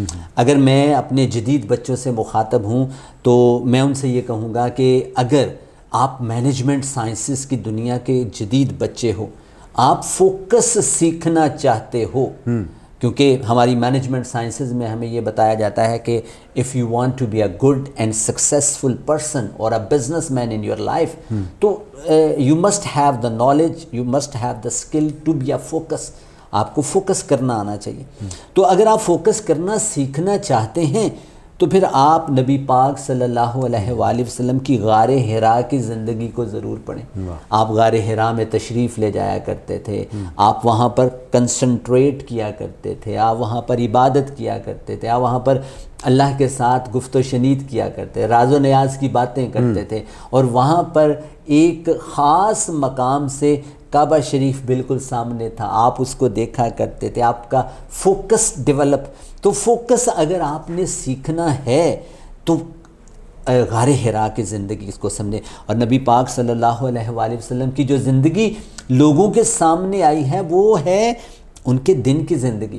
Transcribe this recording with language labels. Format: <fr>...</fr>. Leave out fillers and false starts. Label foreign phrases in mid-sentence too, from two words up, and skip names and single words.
<ur>اگر میں اپنے جدید بچوں سے مخاطب ہوں تو میں ان سے یہ کہوں گا کہ اگر آپ</ur> <en>management sciences</en> <ur>کی دنیا کے جدید بچے ہو، آپ فوکس سیکھنا چاہتے ہو، کیونکہ ہماری</ur> <en>management sciences</en> <ur>میں ہمیں یہ بتایا جاتا ہے کہ</ur> <en>if you want to be a good and successful person or a businessman in your life</en> <ur>تو</ur> <en>you must have the knowledge, you must have the skill to be a focus،</en> <ur>آپ کو فوکس کرنا آنا چاہیے۔ تو اگر آپ فوکس کرنا سیکھنا چاہتے ہیں تو پھر آپ نبی پاک صلی اللہ علیہ وآلہ وسلم کی غار حرا کی زندگی کو ضرور پڑھیں۔ آپ غار حرا میں تشریف لے جایا کرتے تھے، آپ وہاں پر کنسنٹریٹ کیا کرتے تھے، آپ وہاں پر عبادت کیا کرتے تھے، آپ وہاں پر اللہ کے ساتھ گفت و شنید کیا کرتے، راز و نیاز کی باتیں کرتے تھے، اور وہاں پر ایک خاص مقام سے کعبہ شریف بالکل سامنے تھا، آپ اس کو دیکھا کرتے تھے، آپ کا</ur> <en>focus develop.</en> <ur>تو فوکس اگر آپ نے سیکھنا ہے تو غار حرا کی زندگی اس کو سمجھیں، اور نبی پاک صلی اللہ علیہ وآلہ وسلم کی جو زندگی لوگوں کے سامنے آئی ہے وہ ہے ان کے دن کی زندگی۔</ur>